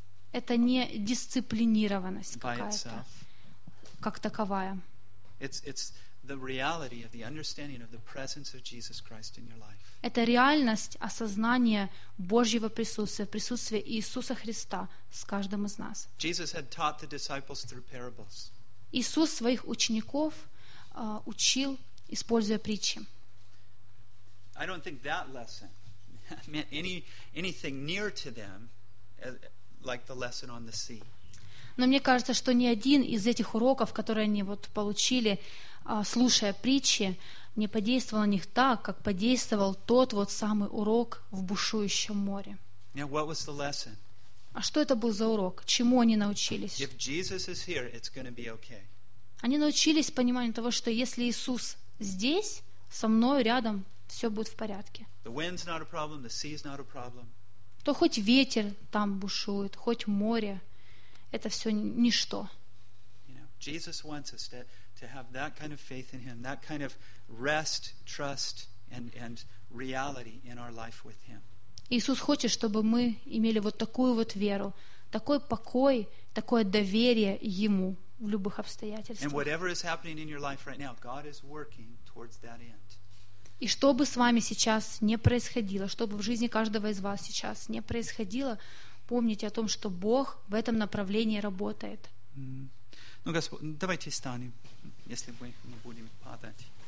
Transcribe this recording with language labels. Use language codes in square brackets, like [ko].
[ru] Это не дисциплинированность какая-то, как таковая. [en] It's the reality of the understanding of the presence of Jesus Christ in your life. [ru] Это реальность осознания Божьего присутствия, присутствия Иисуса Христа с каждым из нас. [en] Jesus had taught the disciples through parables. [ru] Иисус своих учеников учил, используя притчи. [en] I don't think that lesson meant anything near to them like the lesson on the sea. [ru] Но мне кажется, что ни один из этих уроков, которые они вот получили, слушая притчи, не подействовал на них так, как подействовал тот вот самый урок в бушующем море. [en] Now, what was the lesson? [ru] А что это был за урок? Чему они научились? [en] If Jesus is here, it's gonna be okay. [ru] Они научились пониманию того, что если Иисус здесь, со мной, рядом, все будет в порядке. [en] The wind's not a problem, the sea's not a problem. [ru] То хоть ветер там бушует, хоть море, это все ничто. [en] Jesus wants us to have that kind of faith in Him, that kind of rest, trust, and reality in our life with Him. [ru] Иисус хочет, чтобы мы имели вот такую вот веру, такой покой, такое доверие Ему в любых обстоятельствах. [en] And whatever is happening in your life right now, God is working towards that end. [ru] И что бы с вами сейчас не происходило, что бы в жизни каждого из вас сейчас не происходило, помните о том, что Бог в этом направлении работает. Ну, Господь, давайте встанем, если мы не будем падать.